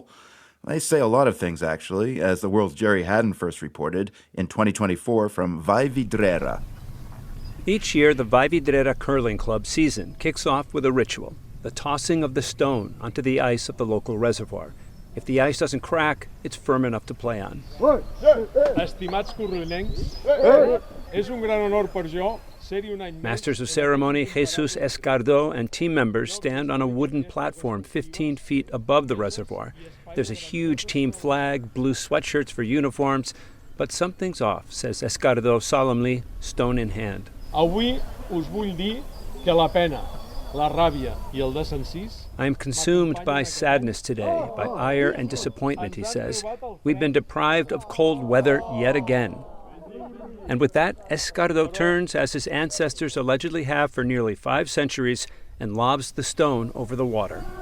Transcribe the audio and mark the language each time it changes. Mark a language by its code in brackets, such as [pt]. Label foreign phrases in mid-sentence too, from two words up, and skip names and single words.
[en] They say a lot of things, actually, as the world's Jerry Haddon first reported in 2024 from Vallvidrera. Each year, the Vallvidrera Curling Club season kicks off with a ritual, the tossing of the stone onto the ice of the local reservoir. If the ice doesn't crack, it's firm enough to play on. [ca] Estimats currilencs, és un gran honor per jo. [en] Masters of Ceremony Jesus Escardo and team members stand on a wooden platform 15 feet above the reservoir. There's a huge team flag, blue sweatshirts for uniforms, but something's off, says Escardo solemnly, stone in hand. [ca] Avui us vull dir que la pena la ràbia i el desencís. [en] I am consumed by sadness today, by ire and disappointment, he says. We've been deprived of cold weather yet again. And with that, Escardo turns, as his ancestors allegedly have for nearly 5 centuries, and lobs the stone over the water.